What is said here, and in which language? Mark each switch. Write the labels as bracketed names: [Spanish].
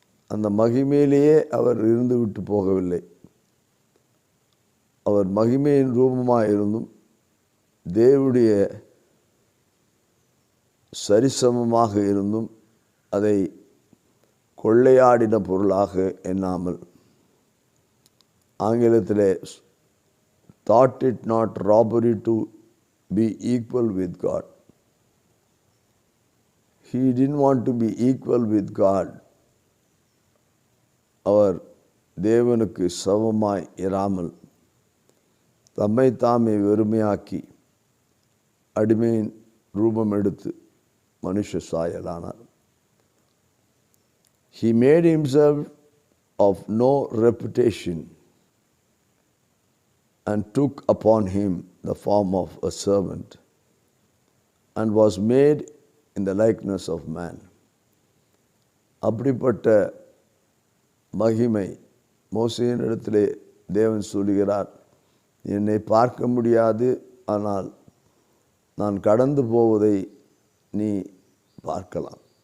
[Tamil] அந்த மகிமையிலேயே அவர் இருந்து விட்டு போகவில்லை. அவர் மகிமையின் ரூபமாக இருந்தும் தேவனுடைய சரிசமமாக இருந்தும் அதை கொள்ளையாடின பொருளாக எண்ணாமல். ஆங்கிலத்திலே [English] thought it not robbery to be equal with God. He didn't want to be equal with God. [Tamil] அவர் தேவனுக்கு சமமாய் இராமல் தம்மை தாமே வெறுமையாக்கி அடிமையின் ரூபம் எடுத்து மனுஷ சாயலானார். [English] He made himself of no reputation and took upon him the form of a servant and was made in the likeness of man. [Tamil] அப்படிப்பட்ட மகிமை மோசேயின் இடத்திலே தேவன் சொல்கிறார், என்னை பார்க்க முடியாது, ஆனால் நான் கடந்து போவதை நீ பார்க்கலாம்.